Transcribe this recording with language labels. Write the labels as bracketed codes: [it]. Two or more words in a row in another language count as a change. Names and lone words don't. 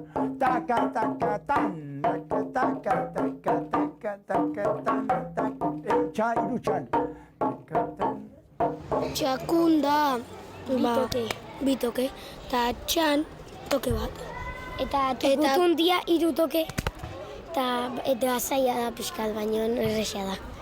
[eu] Taka-taka-tan, taka-taka-taka-taka-taka-tan, irutxan. Txakun da bitoke, eta txan toke bat. Eta tukutun dia irutoke. Eta zaila da pixkat, baino erresa da.